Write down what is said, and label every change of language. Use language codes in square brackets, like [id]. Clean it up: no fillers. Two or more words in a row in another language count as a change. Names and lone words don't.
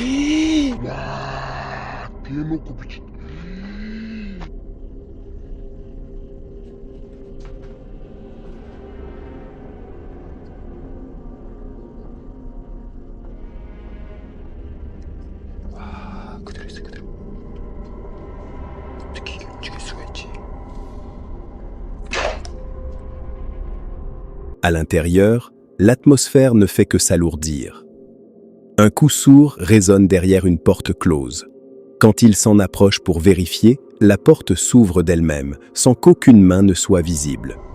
[ko] 와! 대놓고 비치. 그대로 있어, 그대로. 어떻게 움직일 수가 있지? [fr] À l'intérieur, l'atmosphère ne fait que s'alourdir. Un coup sourd résonne derrière une porte close. Quand il s'en approche pour vérifier, la porte s'ouvre d'elle-même, sans qu'aucune main ne soit visible.